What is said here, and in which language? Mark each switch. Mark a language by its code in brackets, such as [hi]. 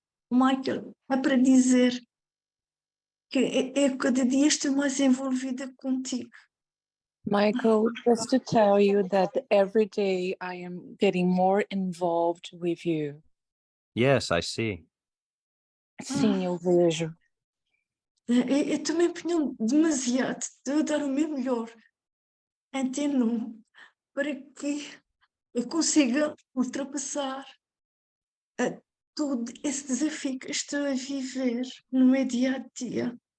[pt] Michael, é para dizer que eu cada dia estou mais envolvida contigo. [en] Michael, just to tell you that every day I am getting more involved with you. Yes, I see. [pt] Sim, eu vejo. Eu também ponho demasiado de dar o meu melhor em Tenum para que eu consiga ultrapassar todo esse desafio que estou a viver no meu dia a dia.